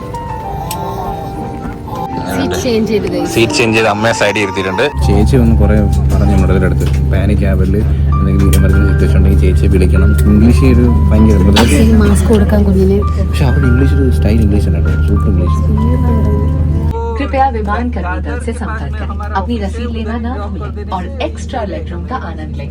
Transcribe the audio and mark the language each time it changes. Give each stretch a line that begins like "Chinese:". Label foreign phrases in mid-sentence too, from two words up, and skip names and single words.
English: seat change
Malayalam: ചെയ്ത് അമ്മയെ സൈഡിൽ ഇരുത്തിയിട്ടുണ്ട്. ചേച്ചി ഒന്ന് കുറെ പറഞ്ഞു നമ്മുടെ അടുത്ത് പാനിക് ആവല്, എന്തെങ്കിലും
English: emergency situation
Malayalam: ഉണ്ടെങ്കിൽ ചേച്ചിയെ വിളിക്കണം. ഇംഗ്ലീഷ് ഒരു ഭയങ്കര മാസ്ക് കൊടുക്കാൻ കുഞ്ഞിന്. പക്ഷെ അവിടെ ഇംഗ്ലീഷ് ഒരു
English: style English
Malayalam: ആണ് കേട്ടോ,
English: super English.
Hindi: कृपया विमान कर्मचारी से संपर्क करें, अपनी रसीद लेना ना भूलें और
English: extra legroom
Hindi: का आनंद लें.